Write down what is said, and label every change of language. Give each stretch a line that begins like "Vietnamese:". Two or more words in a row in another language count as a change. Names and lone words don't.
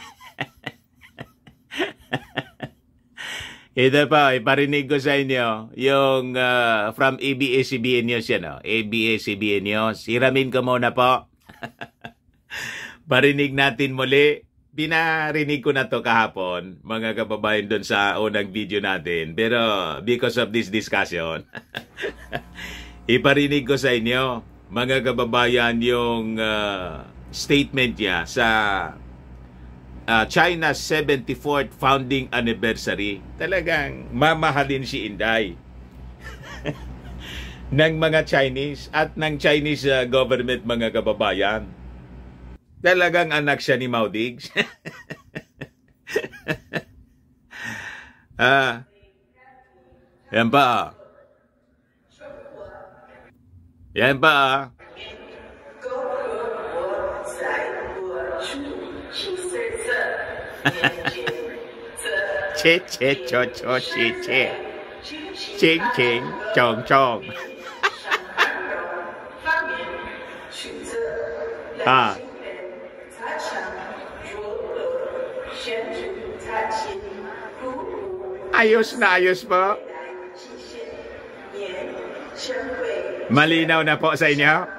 Filipino: Ito pa, iparinig ko sa inyo yung from ABS-CBN News yan. ABS-CBN News. Hiramin ko muna po. Parinig natin muli. Pinarinig ko na to kahapon, mga kababayan, doon sa unang video natin.
English: Pero because of this discussion,
Filipino: iparinig ko sa inyo, mga kababayan, yung statement niya sa China's 74th
English: founding anniversary.
Filipino: Talagang mamahalin si Inday ng mga Chinese at ng
English: Chinese government,
Filipino: mga kababayan. Talagang anak siya ni Mao Diggs. Yan pa. Yan pa. Che che cho cho che che. Ching ching chong chong. Ayos na ayos po. Malinaw na po sa inyo?